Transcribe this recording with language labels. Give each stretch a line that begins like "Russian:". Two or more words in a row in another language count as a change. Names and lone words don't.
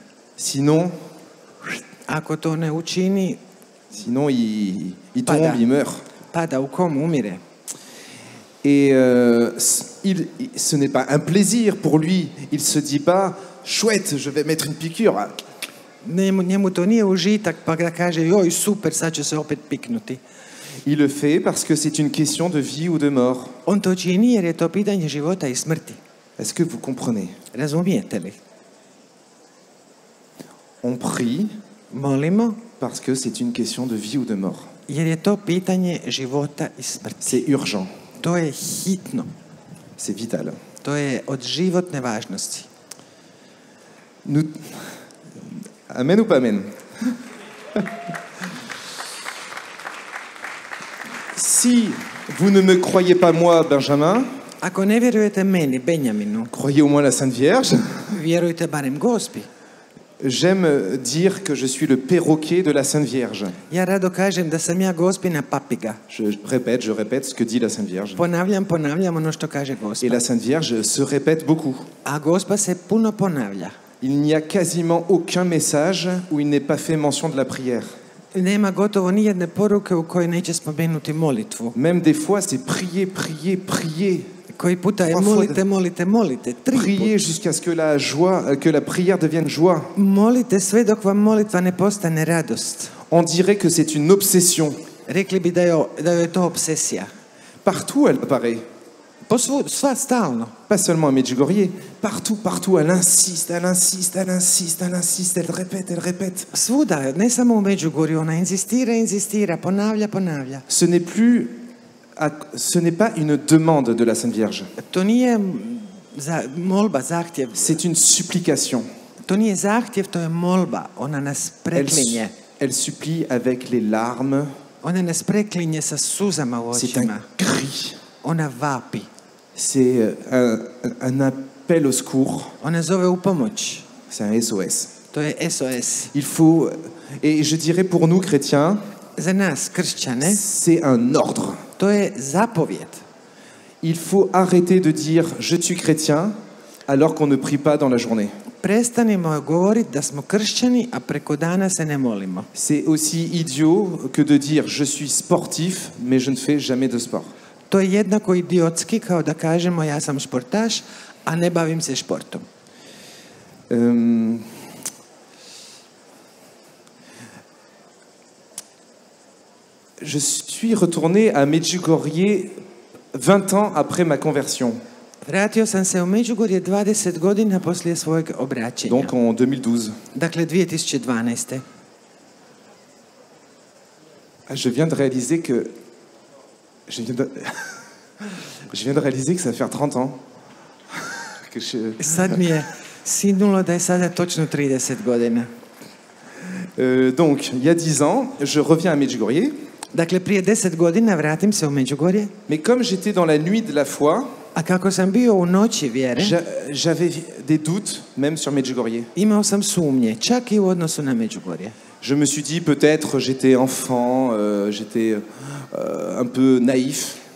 French: Sinon,
Croatian: Ako to ne učini,
French: il Pas tombe,
Croatian: da.
French: il meurt.
Croatian: pada u komu, umire.
French: Et ce n'est pas un plaisir pour lui. Il se dit pas chouette, je vais mettre une piqûre.
Croatian: Njemu to nije užitak pa da kaže joj super, sad ću se opet piknuti.
French: Il le fait parce que c'est une question de vie ou de mort.
Croatian: On to čini jer je to pitanje života i smrti.
French: Est-ce que vous comprenez?
Croatian: Razumijete li?
French: On prie
Croatian: Molimo
French: parce que c'est une question de vie ou de mort.
Croatian: jer je to pitanje života i smrti.
French: C'est urgent,
Croatian: To je hitno.
French: c'est vital.
Croatian: To je od životne važnosti.
French: Amen ou pas amen? Si vous ne me croyez pas moi, Benjamin,
Croatian: Ako ne vjerujete meni, Benjaminu,
French: croyez au moins la Sainte Vierge.
Croatian: vjerujte barem Gospi.
French: J'aime dire que je suis le perroquet de la Sainte Vierge.
Croatian: Ja rado kažem da sam ja Gospina papiga.
French: Je répète ce que dit la Sainte Vierge.
Croatian: Ponavljam ono što kaže
French: Et
Croatian: Gospa.
French: la Sainte Vierge se répète beaucoup.
Croatian: A Gospa se puno ponavlja.
French: Il n'y a quasiment aucun message où il n'est pas fait mention de la prière.
Croatian: Nema gotovo nijedne poruke u kojoj neće spomenuti molitvu.
French: Même des fois, c'est prier, prier, prier.
Croatian: Koji puta je molite, 3
French: Prier jusqu'à ce que la joie, que la prière devienne joie.
Croatian: Molite sve dok vam molitva ne postane radost.
French: On dirait que c'est une obsession.
Croatian: Rekli bi da je to obsesija.
French: Partout, elle apparaît.
Croatian: Sva stalno.
French: Pas seulement à Medjugorje. Partout, elle insiste, elle insiste, elle insiste, elle insiste, elle répète.
Croatian: Svuda, ne samo u Međugorju, ona inzistira, ponavlja.
French: Ce n'est pas une demande de la Sainte Vierge.
Croatian: To nije molba, zahtjev.
French: C'est une supplication.
Croatian: To nije zahtjev, to je molba. Ona nas preklinje.
French: Elle supplie avec les larmes.
Croatian: Ona nas preklinje sa suzama u
French: C'est un
Croatian: očima.
French: cri.
Croatian: Ona vapi.
French: C'est un appel au secours.
Croatian: Ona zove u pomoć.
French: C'est un SOS.
Croatian: To je SOS.
French: Il faut, et je dirais pour nous chrétiens,
Croatian: Za nas, kršćane,
French: c'est un ordre.
Croatian: to je zapovjed.
French: Il faut arrêter de dire je suis chrétien alors qu'on ne prie pas dans la journée.
Croatian: Prestanimo govoriti da smo kršćani, a preko dana se ne molimo.
French: C'est aussi idiot que de dire je suis sportif mais je ne fais jamais de sport.
Croatian: To je jednako idiotski kao da kažemo ja sam športaš, a ne bavim se športom.
French: Je suis retourné à Medjugorje 20 ans après ma conversion,
Croatian: Vratio sam se u Međugorje 20 godina poslije svojeg obraćenja.
French: donc en 2012.
Croatian: Dakle, 2012.
French: Je viens de réaliser que je viens de réaliser que ça va faire 30 ans que
Croatian: Sad mi je sinulo da je sada točno 30 godina.
French: Donc, il y a 10 ans, je reviens à Medjugorje,
Croatian: Dakle, prije 10 godina vratim se u Međugorje,
French: mais comme j'étais dans la nuit de la foi,
Croatian: a kako sam bio u noći vjere,
French: j'avais des doutes, même sur Medjugorje.
Croatian: imao sam sumnje, čak i u odnosu na Međugorje.
French: Je me suis dit, peut-être j'étais enfant, j'étais un peu naïf.